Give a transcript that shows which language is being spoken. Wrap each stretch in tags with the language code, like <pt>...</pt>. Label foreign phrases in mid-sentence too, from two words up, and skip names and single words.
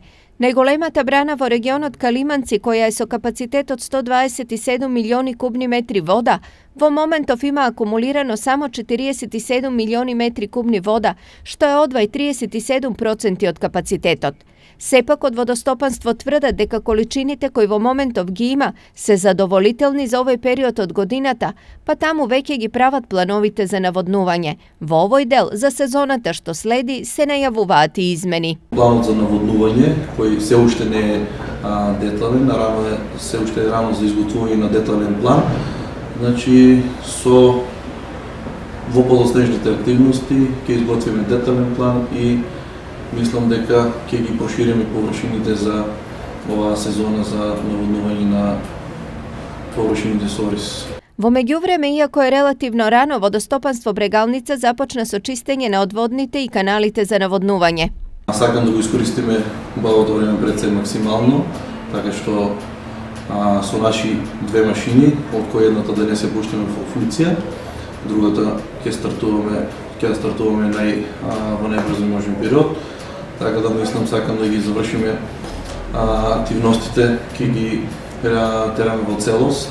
<mk>Najgolemata brana vo regionot Kalimanci, koja je so kapacitet od 127 milioni kubni metri voda, vo momentov ima akumulirano samo 47 milioni metri kubni voda, što je odvaj 37% od kapacitetot. Sepak od vodostopanstvo tvrda deka količinite koji vo momentov gi ima se zadovolitelni za ovaj period od godinata, pa tamu veke gi pravat planovite za navodnuvanje. Vo ovoj del za sezonata što sledi se najavuvati izmeni. Планот за наводнување, кој се уште не е детален, се уште е рано за изготвување на детален план, значи со во подоснежните активности ќе изготвиме детален план и мислам дека ќе ги прошириме површините за оваа сезона за наводнување на површините со орис. Во меѓувреме, иако je relativno rano, vodostopanstvo Bregalnica започна со чистење на одводните и каналите за наводнување. Сакам да го искористиме убавото време пред се максимално, така што со наши две машини, од кои едната да не се пуштиме во функција, другата ќе стартуваме во најбрзо можен период, така да мислам сакам да ги завршиме активностите, ќе ги тераме во целост.</mk>